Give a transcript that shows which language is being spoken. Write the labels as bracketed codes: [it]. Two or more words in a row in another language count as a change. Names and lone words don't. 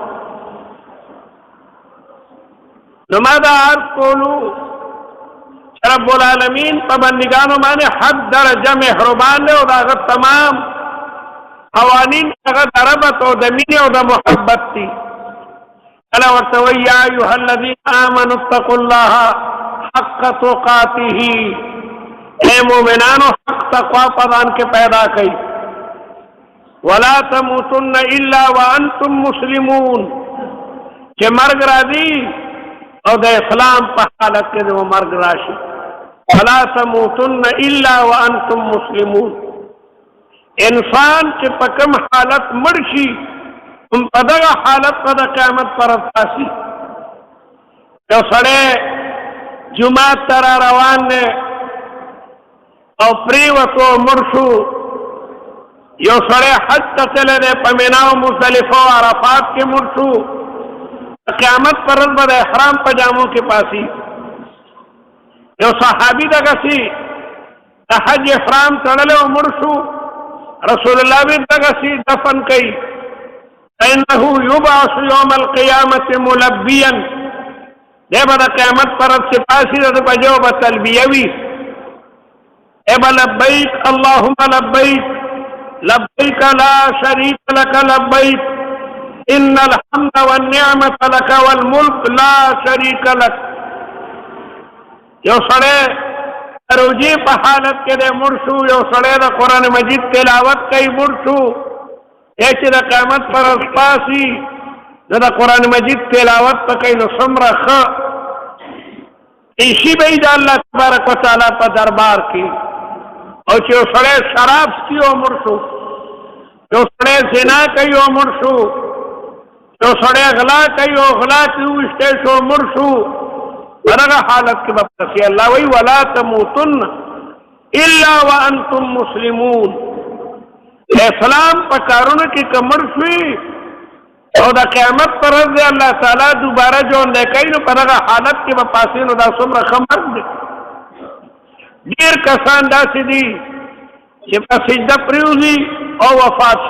[ps] نو ما دا عرض کولو رب العالمین په بندگانو باندې حد درجه مهربان دی او داغه تمام قوانین هغه د ربط او د مینې او د محبت دي الا ورته وایي [ar] یا ایها الذین آمنوا اتقوا الله حق تقاته [ps] اے مومنانو حق تقوا په ځان کې پیدا کړئ [ar] ولا تموتن الا وانتم مسلمون [ps] چې مرګ راځي او د اسلام په حالت کې د مرګ راشي [ar] ولا تموتن الا وانتم مسلمون [ps] انسان چې په کوم حالت مړ شي هم په دغه حالت په د قیامت پر راشي یو سړی جمعه ته را روان دی او پرېوتو مړ شو یو سړی حج ته تللی دی په مینا او مزدلفه او عرفات کې مړ شو قیامت پر ورځ به د احرام په جامو کې پاسي یو صحابي دغسې د حج احرام تړلی او مړ شو رسول الله به دغسې دفن کوي [ar] فإنه يبعث يوم القيامة ملبيا [ps] دی به د قیامت پر ورځ چې پاسي د په جو به تلبیه وي ای به [ar] لبیک اللهم لبیک لبیک لا شریک لک لبیک ان الحمد والنعمة لك والملك لا شريك لك [ps] یو سړی روجی په حالت کې د مړ شو یو سړی د قرآن مجید تلاوت کوي مړ شو چې د قیامت پر ورځ پاسي د قرآن مجید تلاوت په کوي نو څومره ښه ایشي به د الله تبارک وتعالی په دربار کې او چې یو سړی شراب څښي او مړ شو یو سړی زنا کوي او مړ شو یو سړی غلا کوي او غلا کې وشته شو مړ شو هغه حالت کې به پسې الله وی [ar] ولا تموتن الا وانتم مسلمون [ps] اسلام په کارونه کې کمر شوي او د قیامت پر ورځ الله تعالی دوباره ژوند کوي نو په دغه حالت کې به پاسې نو دا څومره ښه مرګ دی. ډېر کسان داسې دي چې په سجده پرېوځي او وفات شي.